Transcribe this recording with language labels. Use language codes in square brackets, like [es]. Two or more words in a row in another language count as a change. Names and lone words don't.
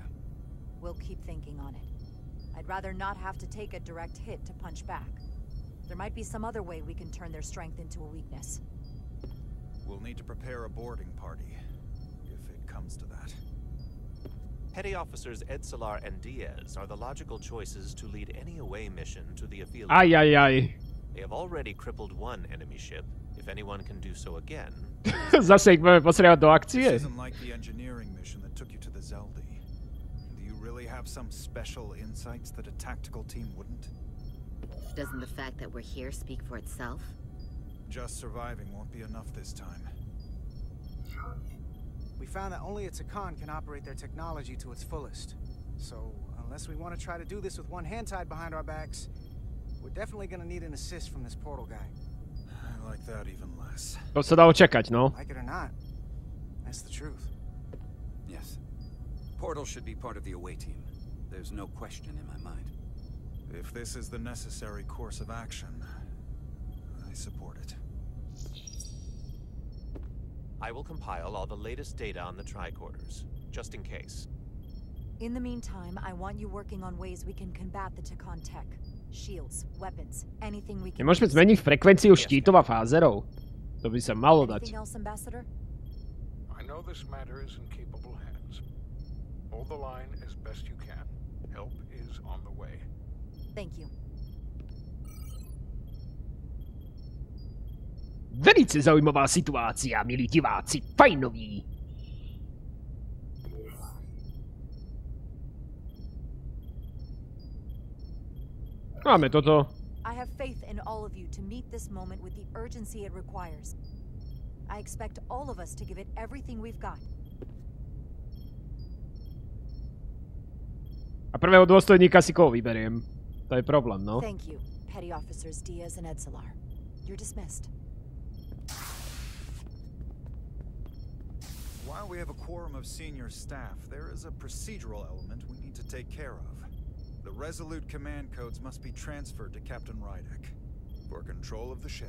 [en] We'll keep thinking on it. I'd rather not have to take a direct hit to punch back. There might be some other way we can turn their strength into a weakness. We'll need to prepare a boarding party, if it comes to that. Petty Officers Edsalar and Diaz are the logical choices to lead any away mission to the Aphelion. Aj, aj, aj. They have already crippled one enemy ship. If anyone can do so again... [sk] Zase ich budeme potrebovať do akcie. [en] This isn't like the engineering mission that took you to the Zeldi. Do you really have some special insights that a tactical team wouldn't? Doesn't the fact that we're here speak for itself? Just surviving won't be enough this time. We found that only a Takan can operate their technology to its fullest. So, unless we want to try to do this with one hand tied behind our backs, we're definitely gonna need an assist from this portal guy. I like that even less. [sk] To sa dalo čakať, no. [en] Like it or not, that's the truth. Yes. Portal should be part of the away team. There's no question in my mind. If this is the necessary course of action, I support it. I will compile all the latest data on the tricorders, just in case. In the meantime, I want you working on ways we can combat the Takan tech. Shields, weapons, anything we can. [sk] Nemôžeme zmeniť frekvenciu štítov a fázerov? To by sa malo dať. [en] Anything else, Ambassador? I know this matter is in capable hands. Hold the line as best you can. Help is on the way. Thank you. [sk] Velice zaujímavá situácia, milí diváci, fajnoví. Máme toto. [en] I have faith in all of you to meet this moment with the urgency it requires. I expect all of us to give it everything we've got. [sk] A prvého dôstojníka si koho vyberiem? To je problém, no. [en] Thank you, Petty Officers Diaz and Edsalar. You're dismissed. While we have a quorum of senior staff, there is a procedural element we need to take care of. The Resolute command codes must be transferred to Captain Rydek for control of the ship.